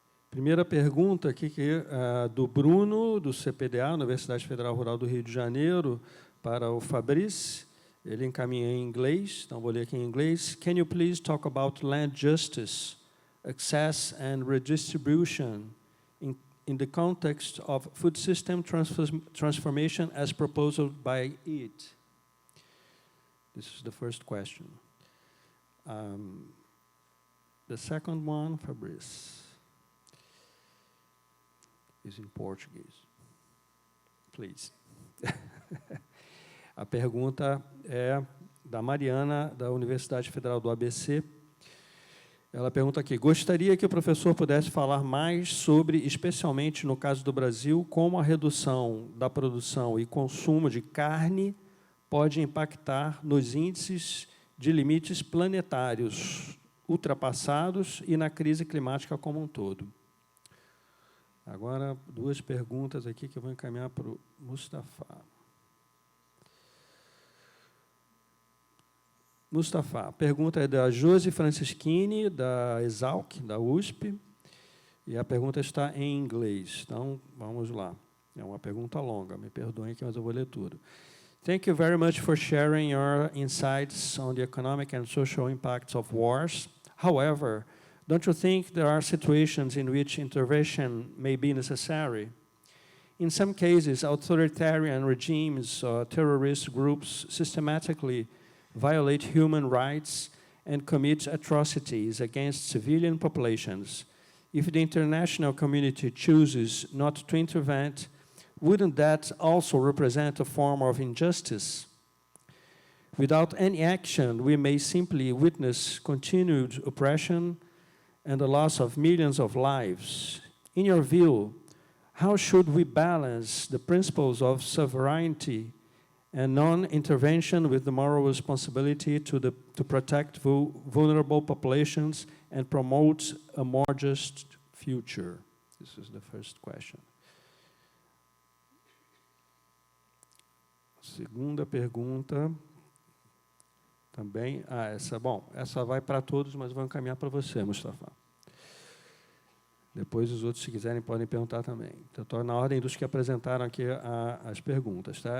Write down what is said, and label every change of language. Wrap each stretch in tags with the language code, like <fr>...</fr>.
<pt>Primeira pergunta aqui, que é do Bruno, do CPDA, Universidade Federal Rural do Rio de Janeiro, para o Fabrice. Ele encaminha em inglês, então vou ler aqui em inglês.</pt> <en>Can you please talk about land justice, access and redistribution in the context of food system transformation as proposed by EAT? This is the first question. The second one, Fabrice, is in Portuguese. Please.</en> <pt>A pergunta é da Mariana, da Universidade Federal do ABC. Ela pergunta aqui, gostaria que o professor pudesse falar mais sobre, especialmente no caso do Brasil, como a redução da produção e consumo de carne pode impactar nos índices de limites planetários ultrapassados e na crise climática como um todo. Agora, 2 perguntas aqui que eu vou encaminhar para o Mustafa. Mustafa, a pergunta é da Josi Francischini, da Exalc, da USP, e a pergunta está em inglês. Então, vamos lá. É uma pergunta longa, me perdoem aqui, mas eu vou ler tudo.</pt> <en>Thank you very much for sharing your insights on the economic and social impacts of wars. However, don't you think there are situations in which intervention may be necessary? In some cases, authoritarian regimes or terrorist groups systematically violate human rights and commit atrocities against civilian populations. If the international community chooses not to intervene, wouldn't that also represent a form of injustice? Without any action, we may simply witness continued oppression and the loss of millions of lives. In your view, how should we balance the principles of sovereignty and non-intervention with the moral responsibility to protect vulnerable populations and promote a more just future? This is the first question.</en> <pt>Segunda pergunta, também, essa vai para todos, mas vou encaminhar para você, Mustafa. Depois os outros, se quiserem, podem perguntar também. Então, estou na ordem dos que apresentaram aqui as perguntas. Tá?</pt>